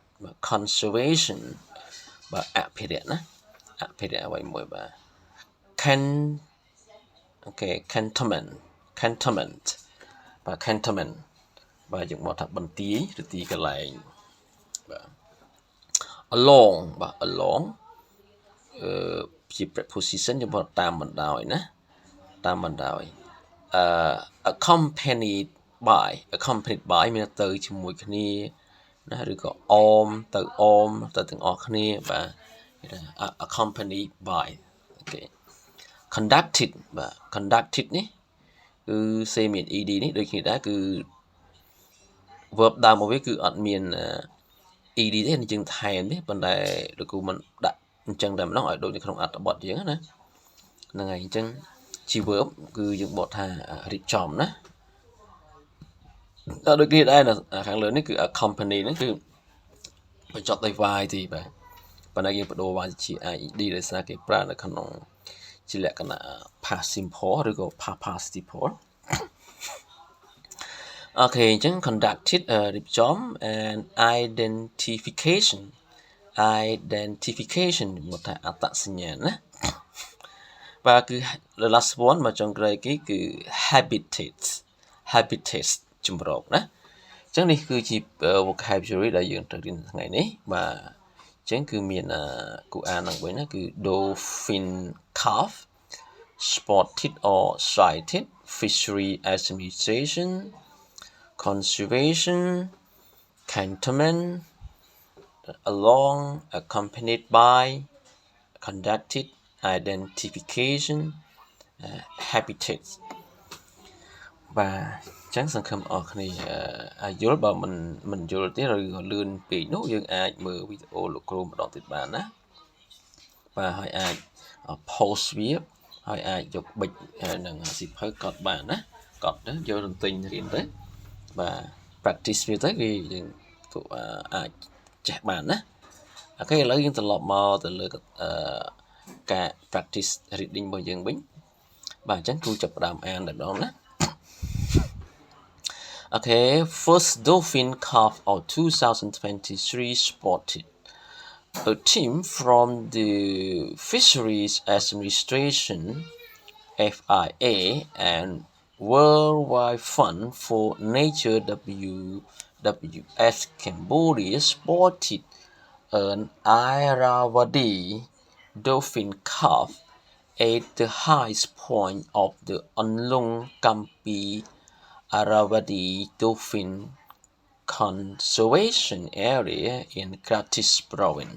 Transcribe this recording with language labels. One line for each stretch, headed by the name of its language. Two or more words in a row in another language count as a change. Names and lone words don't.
Khmer: បាទអភិរក្សណាអភិរក្សអ្វីមួយបាទ cantonment បាទ cantonment បាទយើងមកថាបន្ទាយឬទីកន្លែងបាទ along បាទ along ជា preposition យើងមកតាមបណ្ដោយណាតាមបណ្ដោយ
English: accompanied by
Khmer: មានទៅជាមួយគ្នាណាឬក៏អមទៅទាំងអ ស់គ្នាបាទគេថា
English: accompanied by
Khmer: អូខេ conducted បាទ conducted នេះគឺសេមាន ed នេះដូចគ្នាដែរគឺ verb ដើមមកវាគឺអត់មាន ed ទេយើងថែមទេប៉ុន្តែលោកគ្រូមិនដាក់អញ្ចឹងតែម្ដងឲ្យដូចនៅក្នុងអត្ថបទយើងណាហ្នឹងហើយអញ្ចឹងជា verb គឺយើងបកថារៀបចំណា ដល់ដូចគ្នាដែរខាងលើនេះគឺ accompany ហ្នឹងគឺបញ្ចប់ដោយ y ទេបាទប៉ុន្តែយើងបដូរ y ជា ed ដោយសារគេប្រើនៅក្នុងជាលក្ខណៈ
English: past simple
Khmer: ឬក៏
English: past participle
Khmer: អូខេអញ្ចឹង conducted រៀបចំ
English: and identification
Khmer: មកថាអត្តសញ្ញាណណាបាទគឺ
English: the last one
Khmer: មកចុងក្រោយគេគឺ habitats ជំរកណាអញ្ចឹងនេះគឺជា vocabulary ដែលយើងត្រូវរៀនថ្ងៃ នេះបាទអញ្ចឹងគឺមានគូអានឡើងវិញណាគឺ
English: dolphin calf spotted or sighted fishery administration conservation cantonment along accompanied by conducted identification habitats
Khmer: បាទអញ្ចឹងសង្ឃឹមអរគ្នាយល់បើមិនយល់ទេឬក៏លឿនពេកនោះយើងអាចមើលវីដេអូលោកគ្រូម្ដងទៀតបានណាបាទហើយអាច post វាហើយអាចយកបិចនឹងសិភៅកត់បានណាកត់ទៅយកទៅទិញរៀនទៅបាទ practice វាទៅវាយើងអាចចេះបានណាអូខេឥឡូវយើងត្រឡប់មកទៅលើការ
English: practice reading
Khmer: របស់យើងវិញបាទអញ្ចឹងគ្រូចាប់ផ្ដើមអានតែម្ដងណា
English: Okay, first Dolphin Cup of 2023 spotted. A team from the Fisheries Administration (FIA) and Worldwide Fund for Nature (WWF) Cambodia spotted an Irrawaddy dolphin calf at the highest point of the Anlung Kampi Irrawaddy Dolphin Conservation Area in Kratis Province.